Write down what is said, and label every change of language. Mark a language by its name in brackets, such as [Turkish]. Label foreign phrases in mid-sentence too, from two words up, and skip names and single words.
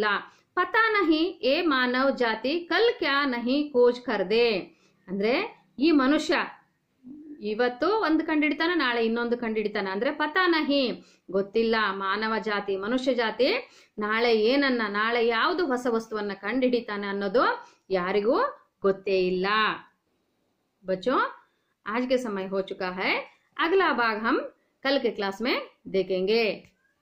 [Hindi] पता नहीं ये मानव जाति कल क्या नहीं खोज कर दे, [Kannada] ಅಂದ್ರೆ ಈ ಮನುಷ್ಯ ಇವತ್ತು ಒಂದು ಕಂಡಿಡ್ತಾನ, ನಾಳೆ ಇನ್ನೊಂದು ಕಂಡಿಡ್ತಾನ. ಅಂದ್ರೆ [Hindi] पता नहीं, [Kannada] ಗೊತ್ತಿಲ್ಲ. ಮಾನವ ಜಾತಿ, ಮನುಷ್ಯ ಜಾತಿ ನಾಳೆ ಏನನ್ನ, ನಾಳೆ ಯಾವುದು ಹೊಸ ವಸ್ತುವನ್ನ ಕಂಡಿಡಿತಾನೆ ಅನ್ನೋದು ಯಾರಿಗೂ ಗೊತ್ತೇ ಇಲ್ಲ. [Hindi] बच्चों, आज के समय हो चुका है, अगला भाग हम कल के क्लास में देखेंगे.